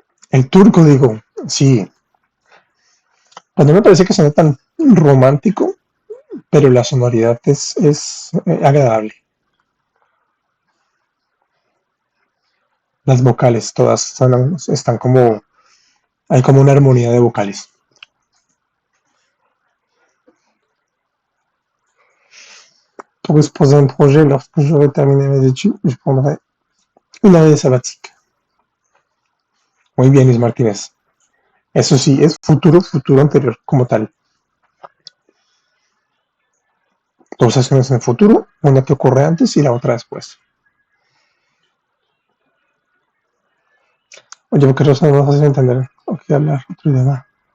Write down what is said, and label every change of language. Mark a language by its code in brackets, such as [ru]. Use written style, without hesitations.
[es] El turco, digo, sí, pues no me parece que suene tan romántico, pero la sonoridad es agradable. Las vocales todas están como, hay como una armonía de vocales. [fr] Pour exposer un projet, lorsque j'aurai terminé mes études, je prendrai une année sabbatique. [es] Muy bien, Luis Martínez. Eso sí, es futuro, futuro anterior como tal. Dos acciones en el futuro, una que ocurre antes y la otra después. Oye, porque eso no es fácil de entender. Ok, hablar otro idioma.